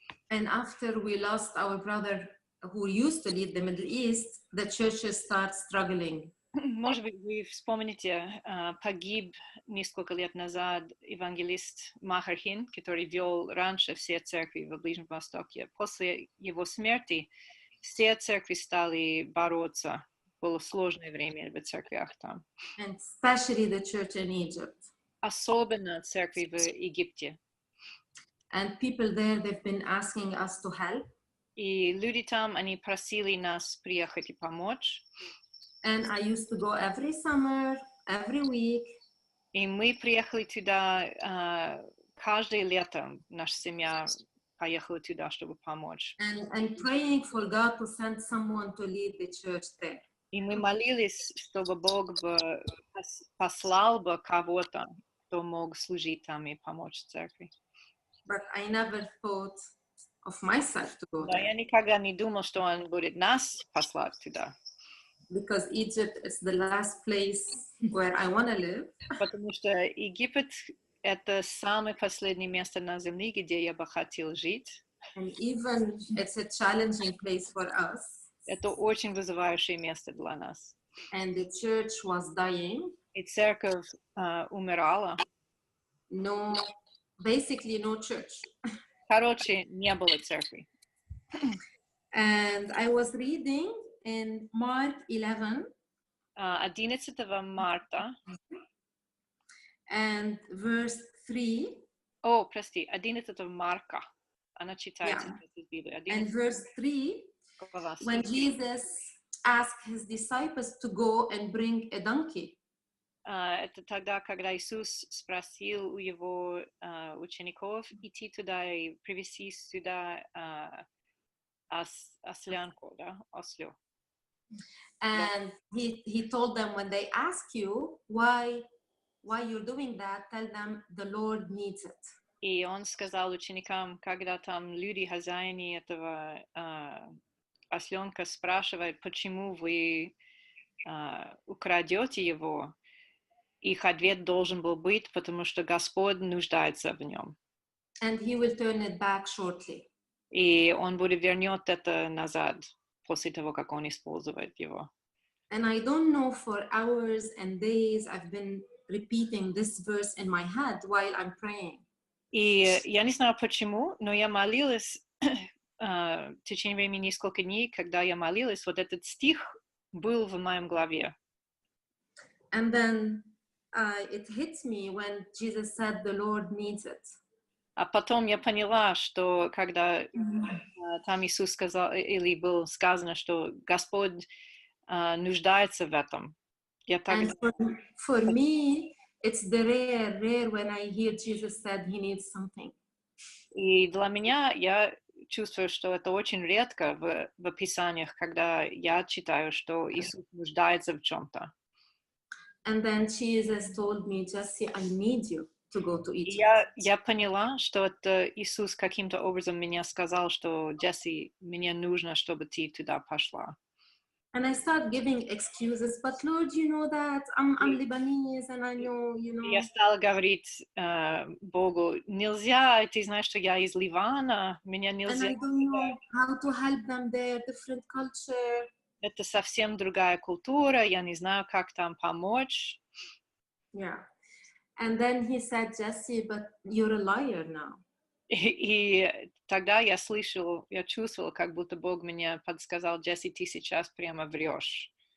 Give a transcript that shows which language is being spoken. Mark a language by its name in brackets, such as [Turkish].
[English] And after we lost our brother who used to lead the Middle East, the churches start struggling. [Russian] Может быть, вы вспомните, погиб несколько лет назад евангелист Махархин, который вел раньше все церкви в Ближнем Востоке. После его смерти все церкви стали бороться. Было сложное время в церквях там. [English] And especially the church in Egypt. [Russian] Особенно церкви в Египте. [English] And people there, they've been asking us to help. [Russian] И люди там, они просили нас приехать и помочь. [English] And I used to go every summer, every week. [Russian] И мы приехали туда каждое лето. Наша семья поехала туда, чтобы помочь. [English] And praying for God to send someone to lead the church there. [Russian] И мы молились, чтобы Бог бы послал бы кого-то, кто мог служить там и помочь церкви. [English] But I never thought of myself to go [Russian] Да, [English] there. [Russian] я никогда не думал, что Он будет нас послать туда. [English] Because Egypt is the last place where I want to live. [Russian] Потому что Египет — это самое последнее место на земле, где я бы хотел жить. [English] And even it's a challenging place for us. [Russian] Это очень вызывающее место для нас. [English] And the church was dying. [Russian] И церковь умирала. [English] No, basically no church. [Russian] Короче, не было церкви. [English] And I was reading in Mark 11. [Russian] 11 марта. [English] And verse 3. [Russian] О, прости, 11 марка. Она читается из Библии. [English] And verse 3, when Jesus asked his disciples to go and bring a donkey. [Russian] Это тогда, когда Иисус спросил у его учеников идти туда и привезти сюда ослянку, да, ослю. [English] And he told them, when they ask you why you're doing that, tell them the Lord needs it. [Russian] И он сказал ученикам, когда там люди, хозяины этого осленка спрашивают, почему вы украдете его, их ответ должен был быть, потому что Господь нуждается в нем. [English] And he will turn it back shortly. [Russian] И он будет вернет это назад после того, как он использует его. [English] And I don't know, for hours and days I've been repeating this verse in my head while I'm praying. [Russian] И я не знаю почему, но я молилась в течение времени несколько дней, когда я молилась, вот этот стих был в моем голове. [English] And then it hit me when Jesus said the Lord needs it. [Russian] А потом я поняла, что когда там Иисус сказал, или было сказано, что Господь нуждается в этом. [English] And for me, it's the rare when I hear Jesus said he needs something. [Russian] И для меня, я чувствую, что это очень редко в Писаниях, когда я читаю, что Иисус нуждается в чем-то. [English] And then Jesus told me, Jesse, I need you. to go to [Russian] И [English] Egypt. [Russian] я поняла, что это Иисус каким-то образом меня сказал, что Джесси, мне нужно, чтобы ты туда пошла. [English] And I start giving excuses, but Lord, you know that I'm Lebanese and I know, you [Russian] И я [English] know. [Russian] стала говорить Богу, нельзя, ты знаешь, что я из Ливана, меня [English] And [Russian] нельзя. [English] I don't know how to help them there, different culture. [Russian] Это совсем другая культура, я не знаю, как там помочь. [English] Yeah. And then he said, Jesse, but you're a liar now. [Russian] И тогда я чувствовала, как будто Бог мне подсказал, Джесси, ты сейчас прямо врешь.